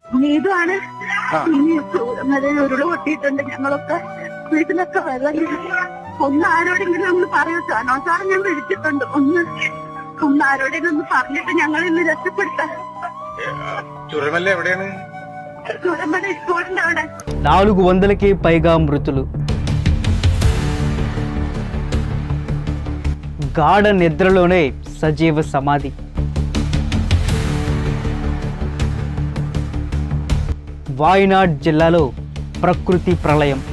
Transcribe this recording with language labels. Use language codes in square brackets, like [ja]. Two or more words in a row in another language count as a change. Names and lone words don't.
[ml] നീതുമാണ് ഇനി ഉരുള് പൊട്ടിയിട്ടുണ്ട്. ഞങ്ങളൊക്കെ വീട്ടിലൊക്കെ വെള്ളം ഒന്ന് ആരോടെങ്കിലും ഒന്ന് പറയൂ. സാറ് ഞാൻ വിളിച്ചിട്ടുണ്ട്. ഒന്ന് ആരോടെങ്കിലും ഒന്ന് പറഞ്ഞിട്ട് ഞങ്ങൾ ഇന്ന് രക്ഷപ്പെടുത്താം. ചുരമല്ല എവിടെയാണ്? ചുരമ്പല സ്കൂളിന്റെ അവിടെ [te] 400కి పైగా మృతులు. గాఢ నిద్రలోనే సజీవ సమాధి. వాయనాడ్ జిల్లాలో ప్రకృతి ప్రళయం.